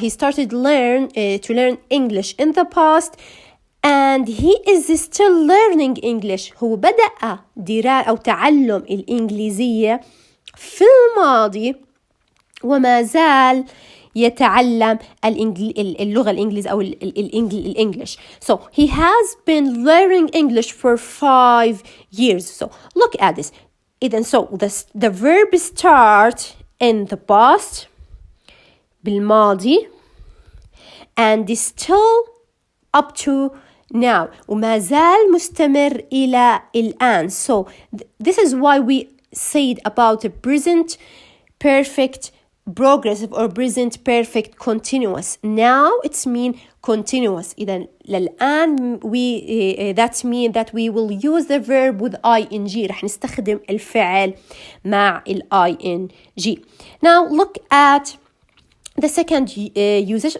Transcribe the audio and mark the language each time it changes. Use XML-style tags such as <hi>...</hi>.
<en>He started to learn English in the past, and he is still learning English.</en> <ar>هو بدأ أو تعلم الإنجليزية في الماضي وما زال يتعلم اللغة الإنجليزية أو الإنجليش.</ar> <en>So he has been learning English for 5 years. So look at this. So the verb start in the past</en> <ar>بالماضي</ar> <en>and is still up to now</en> <ar>وما زال مستمر إلى الآن.</ar> <en>So this is why we said about the present perfect progressive or present perfect continuous. Now it's mean continuous.</en> <ar>إذن للآن</ar> <en>that mean that we will use the verb with ing.</en> <ar>رح نستخدم الفعل مع ing.</ar> <en>Now look at the second usage.</en>